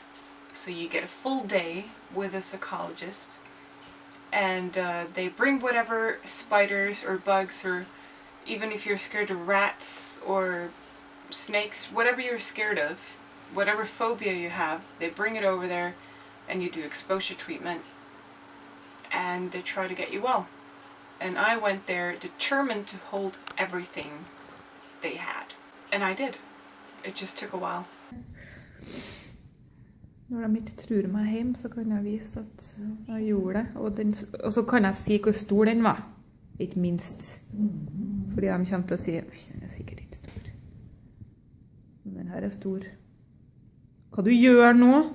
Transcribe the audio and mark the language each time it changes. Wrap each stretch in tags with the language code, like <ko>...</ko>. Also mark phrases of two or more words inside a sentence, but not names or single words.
<en>So you get a full day with a psychologist, and they bring whatever spiders or bugs, or even if you're scared of rats or snakes, whatever you're scared of, whatever phobia you have, they bring it over there and you do exposure treatment and they try to get you well. And I went there determined to hold everything they had. And I did. It just took a while.</en> <no>Når de ikke tror meg hjem, så kan jeg vise at jeg gjorde det. Og så kan jeg si hvor stor den var. Ikke minst. Fordi de kommer til å si, den er sikkert ikke stor. Men den her er stor. Hva du gjør nå?</no>